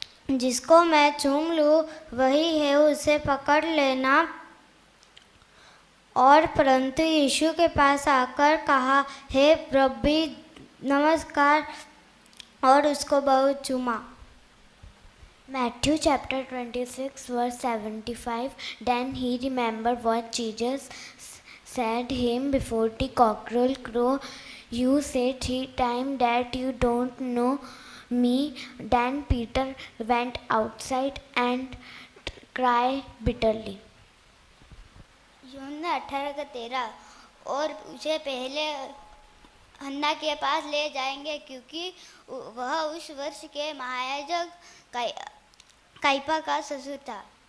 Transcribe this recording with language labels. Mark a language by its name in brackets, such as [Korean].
[Hindi] जिसको मैं चूम लूँ वही है, उसे पकड़ लेना। और परंतु यीशु के पास आकर कहा, हे रब्बी नमस्कार, और उसको बहुत चूमा। [English] Matthew chapter 26 verse 75. Then he remembered what Jesus said him before the cockerel crow. You say 3 times that you don't know me. Then Peter went outside and cried bitterly. [Hindi] यूहन्ना 18:13। और उसे पहले हन्ना के पास ले जाएंगे, क्योंकि वह उस वर्ष के महायाजक काइफा का ससुर था।